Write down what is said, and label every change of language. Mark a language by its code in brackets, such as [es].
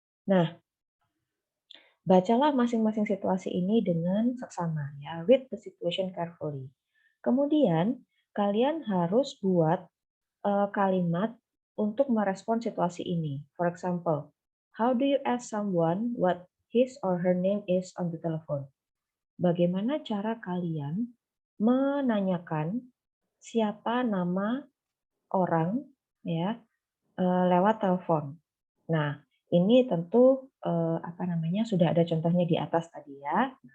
[id] Nah, bacalah masing-masing situasi ini dengan seksama ya. [en] Read the situation carefully. [id] Kemudian kalian harus buat kalimat untuk merespon situasi ini. [en] For example, how do you ask someone what his or her name is on the telephone. [id] Bagaimana cara kalian menanyakan siapa nama orang ya lewat telepon? Nah, ini tentu sudah ada contohnya di atas tadi ya.